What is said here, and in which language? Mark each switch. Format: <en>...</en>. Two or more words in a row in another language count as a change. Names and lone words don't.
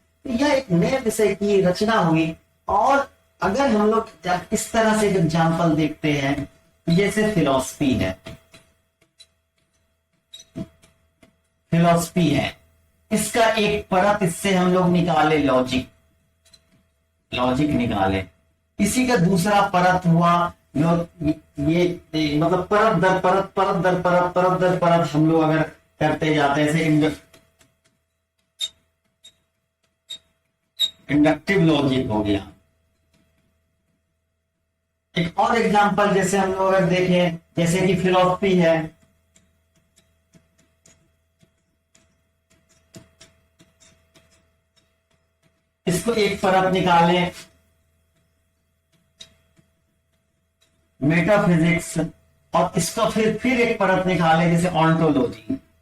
<hi>तो यह एक नए विषय की रचना हुई। और अगर हम लोग जब इस तरह से एग्जाम्पल देखते हैं, जैसे फिलॉसफी है, फिलॉसफी है, इसका एक परत, इससे हम लोग निकाले लॉजिक, लॉजिक निकाले, इसी का दूसरा परत हुआ ये मतलब परत दर परत, परत दर परत, परत दर परत हम लोग अगर करते जाते हैं। जैसे इंडक्टिव लॉजिक हो गया। एक और एग्जांपल जैसे हम लोग अगर देखें, जैसे कि फिलॉसफी है, इसको एक परत निकालें, मेटाफिजिक्स, और इसको फिर एक परत निकालें जैसे ऑन्टोलॉजी।</hi>